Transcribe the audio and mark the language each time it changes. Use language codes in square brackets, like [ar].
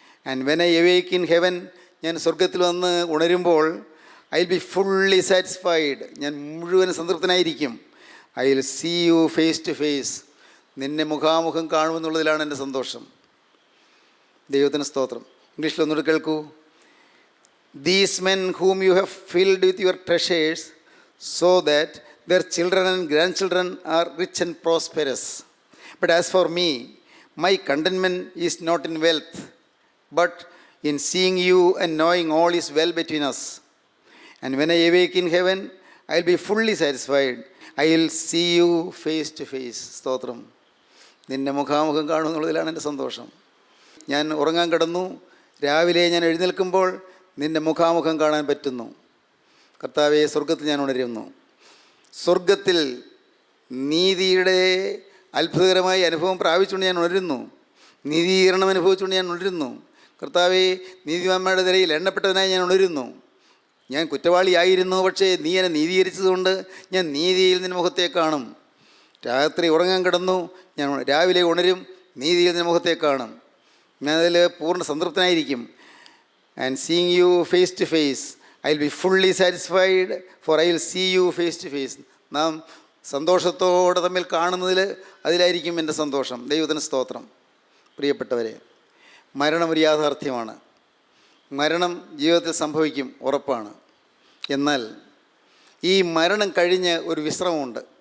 [en] and when I awake in heaven, [ml] ഞാൻ സ്വർഗത്തിൽ വന്ന് ഉണരുമ്പോൾ [en] I will be fully satisfied. [ml] ഞാൻ മുഴുവൻ സംതൃപ്തനായിരിക്കും. [en] I will see you face to face. [ml] നിന്നെ മുഖാമുഖം കാണുമെന്നുള്ളതിലാണ് എൻ്റെ സന്തോഷം. ദൈവത്തിന് സ്തോത്രം. ഇംഗ്ലീഷിൽ ഒന്നുകൂടെ കേൾക്കൂ. [en] These men whom you have filled with your treasures, so that their children and grandchildren are rich and prosperous. But as for me, my contentment is not in wealth, but in seeing you and knowing all is well between us. And when I awake in heaven, I will be fully satisfied. I will see you face to face. [ml] സ്തോത്രം. നിന്നെ മുഖാമുഖം കാണുമെന്നുള്ളതിലാണ് എൻ്റെ സന്തോഷം. ഞാൻ ഉറങ്ങാൻ കിടന്നു, രാവിലെ ഞാൻ എഴുന്നേൽക്കുമ്പോൾ നിൻ്റെ മുഖാമുഖം കാണാൻ പറ്റുന്നു. കർത്താവേ, സ്വർഗത്തിൽ ഞാൻ ഉണരുന്നു. സ്വർഗത്തിൽ നീതിയുടെ അത്ഭുതകരമായ അനുഭവം പ്രാപിച്ചുകൊണ്ട് ഞാൻ ഉണരുന്നു. നീതീകരണം അനുഭവിച്ചുകൊണ്ട് ഞാൻ ഉണരുന്നു. കർത്താവേ, നീതിമാന്മാരുടെ നിരയിൽ എണ്ണപ്പെട്ടവനായി ഞാൻ ഉണരുന്നു. ഞാൻ കുറ്റവാളിയായിരുന്നു, പക്ഷേ നീ എന്നെ നീതീകരിച്ചതുകൊണ്ട് ഞാൻ നീതിയിൽ നിൻ്റെ മുഖത്തെ കാണും. രാത്രി ഉറങ്ങാൻ കിടന്നു, ഞാൻ രാവിലെ ഉണരും, നീതിയിൽ നിൻ്റെ മുഖത്തെ കാണും. ഞാൻ അതിൽ പൂർണ്ണ സംതൃപ്തനായിരിക്കും. [en] And seeing you face to face, I will be fully satisfied, for I will see you face to face. [ml] നാം സന്തോഷത്തോടെ തമ്മിൽ കാണുന്നതിൽ അതിലായിരിക്കും എൻ്റെ സന്തോഷം. ദൈവത്തിന് സ്തോത്രം. പ്രിയപ്പെട്ടവരെ, മരണം ഒരു യാഥാർത്ഥ്യമാണ്. മരണം ജീവിതത്തിൽ സംഭവിക്കും, ഉറപ്പാണ്. എന്നാൽ ഈ മരണം കഴിഞ്ഞ് ഒരു വിശ്രമമുണ്ട്.